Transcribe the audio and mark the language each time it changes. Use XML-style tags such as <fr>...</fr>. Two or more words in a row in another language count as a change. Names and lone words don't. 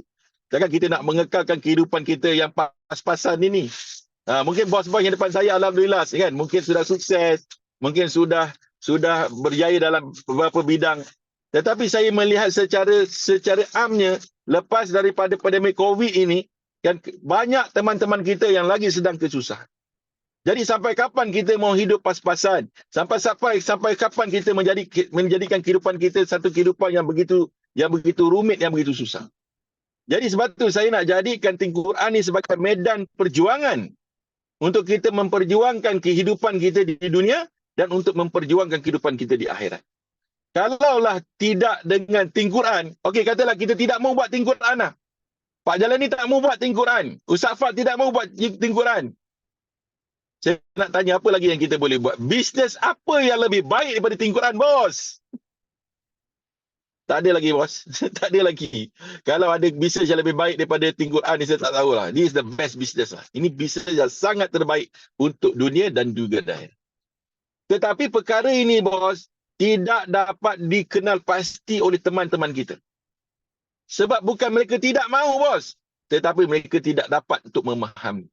<ms>Takkan kita nak mengekalkan kehidupan kita yang pas-pasan ini? Mungkin bos-bos yang depan saya, alhamdulillah, kan, mungkin sudah sukses, mungkin sudah berjaya dalam beberapa bidang. Tetapi saya melihat secara amnya, lepas daripada pandemik COVID ini, kan, banyak teman-teman kita yang lagi sedang kesusahan. Jadi sampai kapan kita mau hidup pas-pasan? Sampai kapan kita menjadikan kehidupan kita satu kehidupan yang begitu rumit, yang begitu susah? Jadi sebab tu saya nak jadikan Think Quran ni sebagai medan perjuangan untuk kita memperjuangkan kehidupan kita di dunia dan untuk memperjuangkan kehidupan kita di akhirat. Kalaulah tidak dengan Think Quran, okey, katalah kita tidak mau buat Think Quran lah. Pak Jalani tak mau buat Think Quran. Ustaz Fad tidak mau buat Think Quran. Saya nak tanya, apa lagi yang kita boleh buat? Bisnes apa yang lebih baik daripada Think Quran, bos? Tak ada lagi, bos. Tak ada lagi. Kalau ada bisnes yang lebih baik daripada Think Quran ni, saya tak tahulah.</ms> <en>This is the best business lah.</en> <ms>Ini bisnes yang sangat terbaik untuk dunia dan juga akhirat. Tetapi perkara ini, bos, tidak dapat dikenal pasti oleh teman-teman kita. Sebab bukan mereka tidak mahu, bos. Tetapi mereka tidak dapat untuk memahami.</ms>